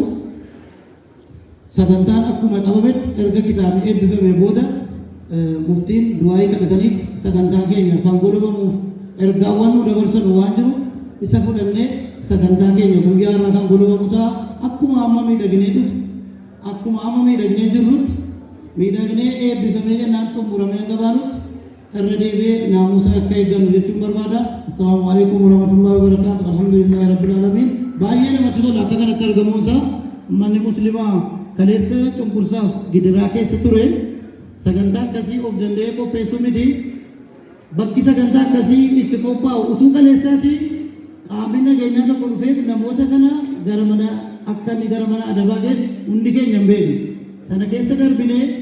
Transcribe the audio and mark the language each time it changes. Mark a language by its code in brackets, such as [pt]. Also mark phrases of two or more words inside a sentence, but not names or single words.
[om] sagantaan akkuma qabame erga kitaabni eebbifame booda muftiin du'aayii kadhataniif sagantaa keenya kan golabamuuf ergaawwan nu dabarsan waan jiru isa fudhannee sagantaa keenya guyyaa irraa kan golabamu ta'a akkuma amma miidhaginee dhufu akkuma amma miidhaginee jirrutti miidhaginee eebbifamee jennaan xumuramee gabaanutti irra deebi'ee naamusa akka eeggannu jechuun barbaada. [ar] السلام عليكم ورحمة الله وبركاته. الحمد لله رب العالمين. [om] Baay'ee namatti tola akka kanatti argamuunsaa manni muslimaa kaleessa cunqursaaf gidiraa keessa ture sagantaa akkasii of danda'ee qopheessuu miti bakki sagantaa akkasii itti qophaa'u utuu kaleessaati qaamni nageenyaa tokko dhufee namoota kana gara mana akka inni gara mana adabaa geessu hundi keenya hin beeknu sana keessa darbinee